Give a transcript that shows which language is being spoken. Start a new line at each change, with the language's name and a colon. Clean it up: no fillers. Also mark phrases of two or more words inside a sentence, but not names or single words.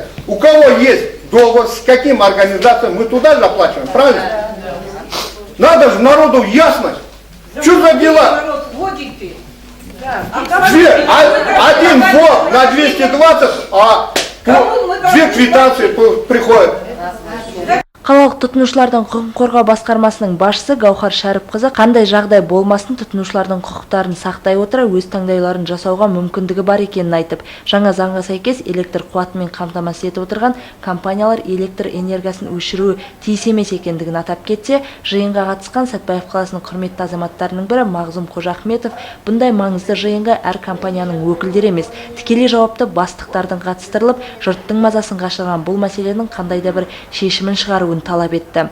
Russian: У кого есть договор, с каким организацией, мы туда заплачиваем, правильно? Надо же народу ясность. Что за дела? Один ввод на 220, а две квитанции приходят.
Kazakh: Қалалық тұтынушылардың құқын қорғау басқармасының басшысы Гаухар Шәріпқызы қандай жағдай болмасын тұтынушылардың құқықтарын сақтай отыра өз таңдауларын жасауға мүмкіндігі бар екенін айтып, жаңа заңға сәйкес электр қуатымен қамтамасыз етіп отырған компаниялар электр энергиясын өшіруі тиіс емес екендігін атап кетсе, жиынға қатысқан Сәтбаев қаласының құрметті азаматтарының бірі Мағзұм Қожахметов бұндай маңызды жиынға әр компанияның өкілдері емес, тікелей жауапты бастықтардың қатыстырылып, жұрттың мазасын қашырған бұл мәселенің қандай да бір шешімін шығаруын талап етті.